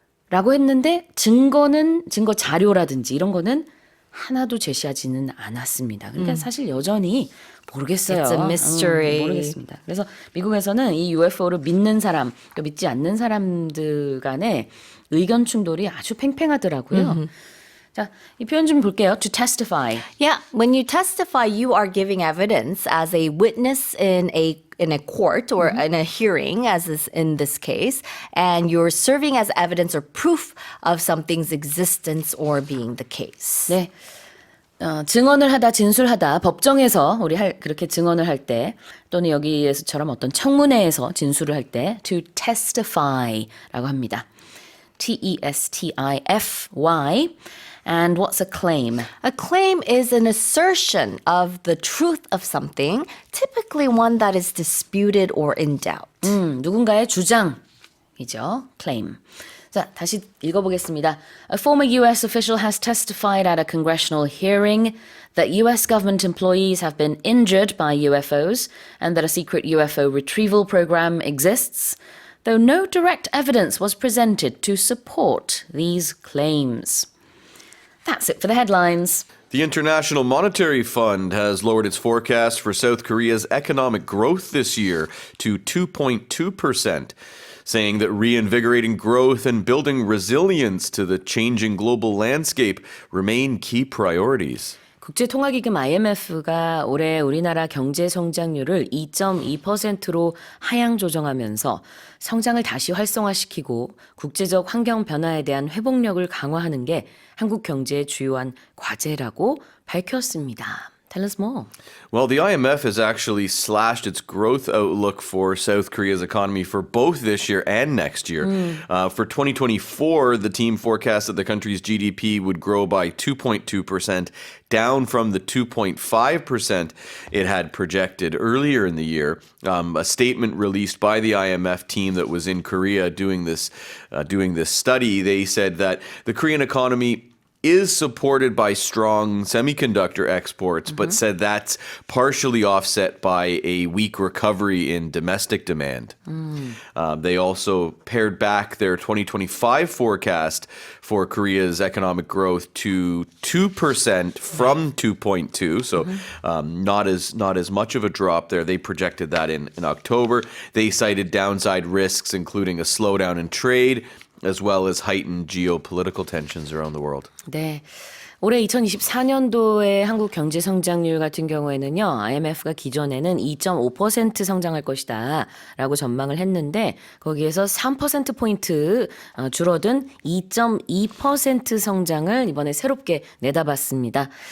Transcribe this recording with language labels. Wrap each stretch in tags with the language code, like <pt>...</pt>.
<ko>라고 했는데 증거 자료라든지 이런 거는 하나도 제시하지는 않았습니다. 그러니까 사실 여전히 모르겠어요.</ko> <en>It's a mystery.</en> <ko>모르겠습니다. 그래서 미국에서는 이 UFO를 믿는 사람, 또 믿지 않는 사람들 간의 의견 충돌이 아주 팽팽하더라고요. 자, 이 표현 좀 볼게요.</ko> <en>To testify. Yeah, when you testify, you are giving evidence as a witness in a court or in a hearing, as is in this case, and you're serving as evidence or proof of something's existence or being the case.</en> <ko>네. 증언을 하다, 진술하다, 법정에서 그렇게 증언을 할 때, 또는 여기에서처럼 어떤 청문회에서 진술을 할 때, to testify라고 합니다.</ko> <en>T-E-S-T-I-F-Y. And what's a claim? A claim is an assertion of the truth of something, typically one that is disputed or in doubt.</en> <ko>누군가의 주장이죠. claim. 자, 다시 읽어보겠습니다.</ko> <en>A former U.S. official has testified at a congressional hearing that U.S. government employees have been injured by UFOs and that a secret UFO retrieval program exists, though no direct evidence was presented to support these claims. That's it for the headlines. The International Monetary Fund has lowered its forecast for South Korea's economic growth this year to 2.2%, saying that reinvigorating growth and building resilience to the changing global landscape remain key priorities.</en> <ko>국제통화기금 IMF가 올해 우리나라 경제 성장률을 2.2%로 하향 조정하면서 성장을 다시 활성화시키고 국제적 환경 변화에 대한 회복력을 강화하는 게 한국 경제의 주요한 과제라고 밝혔습니다.</ko> <en>Tell us more. Well, the IMF has actually slashed its growth outlook for South Korea's economy for both this year and next year. For 2024, the team forecast that the country's GDP would grow by 2.2%, down from the 2.5% it had projected earlier in the year. A statement released by the IMF team that was in Korea doing this study, they said that the Korean economy is supported by strong semiconductor exports, but said that's partially offset by a weak recovery in domestic demand. They also pared back their 2025 forecast for Korea's economic growth to 2% from 2.2, so not as much of a drop there. They projected that in October. They cited downside risks, including a slowdown in trade, as well as heightened geopolitical tensions around the world.</en> <ko>네. 올해 2024년도의 한국 경제 성장률 같은 경우에는요, IMF가 기존에는 2.5% 성장할 것이다 라고 전망을 했는데, 거기에서 3%포인트 줄어든 2.2% 성장을 이번에 새롭게 내다봤습니다.</ko>